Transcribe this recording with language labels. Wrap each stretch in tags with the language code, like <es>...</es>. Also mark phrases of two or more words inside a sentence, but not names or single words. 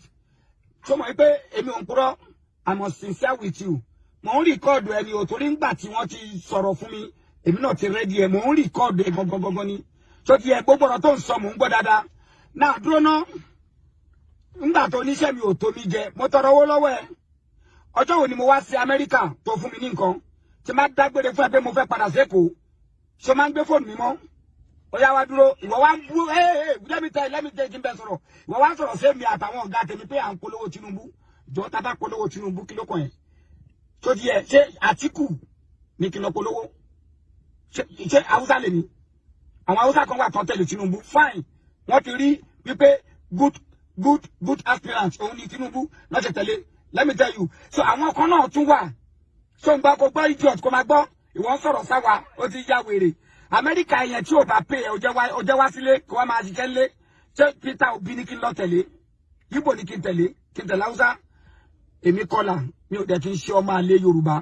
<en>So my I must sincere with you.</en> <yo>Mo record ẹni o torí ńgbà tí wọ́n ti sọ̀rọ̀ fún mi, èmi náà ti ready ẹ, mo record ẹ gangan ni. So ti ẹ gbogbo ọ̀rọ̀ tó ń sọ mo ń gbọ́ dáadáa. Now dúró ná. Ńgbà tó níṣẹ́ mi ò tó mi jẹ, mo tọrọ owó lọ́wọ́ ẹ. Ọjọ́ wo ni mo wá sí America tó fún mi ní nǹkan. Tí má dágbére fún ẹ pé mo fẹ́ padà s'Èkó. So máa ń gbé fóònù mi mọ́. Oya wa dúró, ìwọ wa ń bú,</yo> <en>let me tell you</en> <yo>kí n bẹ sọ̀rọ̀. Ìwọ wa ń sọ̀rọ̀ sí mi àtàwọn ọ̀gá tèmi pé à ń polówó Tinubu. Jọ tá bá polówó Tinubu kí ló kàn ẹ́. So di ẹ ṣé Àtíkù ní kí n lọ polówó. Ṣé Hausa lè ní. Àwọn Hausa kan wà tán tẹ̀lé Tinubu. Fine. Wọ́n ti rí wípé</yo> <en>good aspirant</en> <yo>òun ní Tinubu lọ́ ṣe tẹ̀lé.</yo> <en>Let me tell you.</en> <yo>So àwọn kan náà tún wà. So ń gbọ́ kó gbọ́ idiot kó máa gbọ́. Ìwọ ń sọ̀rọ̀ sáwa, ó ti ya wèrè. America yẹn tí o bá pay ẹ ó jẹ́ wá sílé kó wá máa ṣiṣẹ́ lé. Ṣé Peter Obi ní kí n lọ tẹ̀lé? Yíbo ní kí n tẹ̀lé Hausa. Èmi kọ́là mi ò dẹ̀ kí n ṣe ọmọ àlè Yorùbá.</yo>